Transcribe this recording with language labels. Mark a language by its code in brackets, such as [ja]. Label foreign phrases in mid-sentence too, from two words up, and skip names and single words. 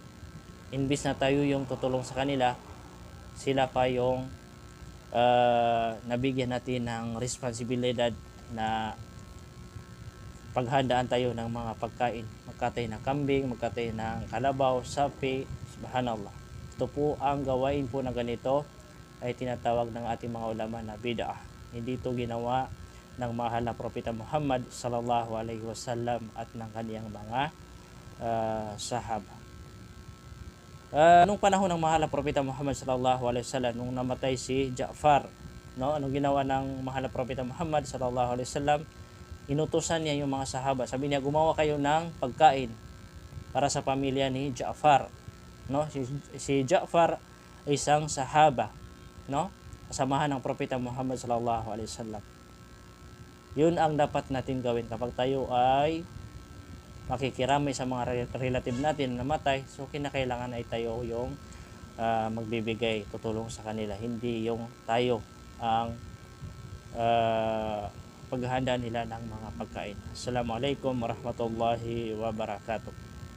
[tl] Imbis na tayo yung tutulong sa kanila, sila pa yung nabigyan natin ng responsibilidad na paghandaan tayo ng mga pagkain. Magkatay ng kambing, magkatay ng kalabaw, sapi, subhanallah. Ito po ang gawain po na ganito ay tinatawag ng ating mga ulama na bid'ah. Hindi ito ginawa ng mahal na Propeta Muhammad [ar] صلى الله عليه وسلم [tl] at ng kaniyang mga sahaba. Nung panahon ng mahal na Propeta Muhammad [ar] صلى الله عليه وسلم, [tl] nung namatay si Ja'far, no, anong ginawa ng mahal na Propeta Muhammad [ar] صلى الله عليه وسلم? [tl] Inutusan niya yung mga sahaba. Sabi niya, gumawa kayo ng pagkain para sa pamilya ni Ja'far. No, si Ja'far ay isang sahaba, no, kasamahan ng Propeta Muhammad [ar] صلى الله عليه وسلم. [tl] Yun ang dapat natin gawin kapag tayo ay makikiramay sa mga relative natin na namatay. So kinakailangan ay tayo yung magbibigay, tutulong sa kanila, hindi yung tayo ang paghahanda nila ng mga pagkain. [ar] السلام عليكم ورحمة الله وبركاته.